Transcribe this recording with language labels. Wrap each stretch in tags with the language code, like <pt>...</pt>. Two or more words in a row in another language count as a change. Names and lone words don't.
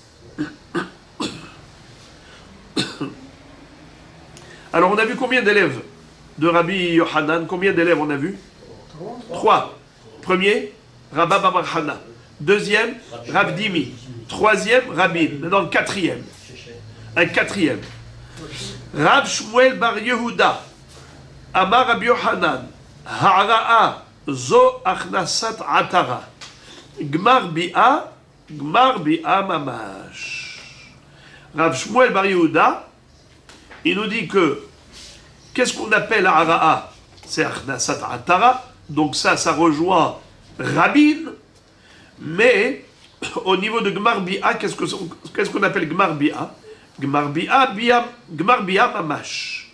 <fr>Alors on a vu combien d'élèves de Rabbi Yohanan? Combien d'élèves on a vu? 3. Premier, Rabba Bar Hana. Deuxième, Rav Dimi. Troisième, Rabin. Maintenant le quatrième. Un quatrième. Rav Shmuel Bar Yehuda. Amar Rabbi Yohanan.</fr> <he>העראה זו הכנסת עטרה. גמר ביאה ממש.</he> <fr>Rav Shmuel Bar Yehuda, il nous dit que, qu'est-ce qu'on appelle Ha'ara'a? C'est</fr> <he>הכנסת עטרה.</he> <fr>Donc ça rejoint Rabin, mais au niveau de</fr> <he>גמר ביאה,</he> <fr>qu'est-ce qu'on appelle</fr> <he>גמר ביאה? גמר ביאה ממש.</he>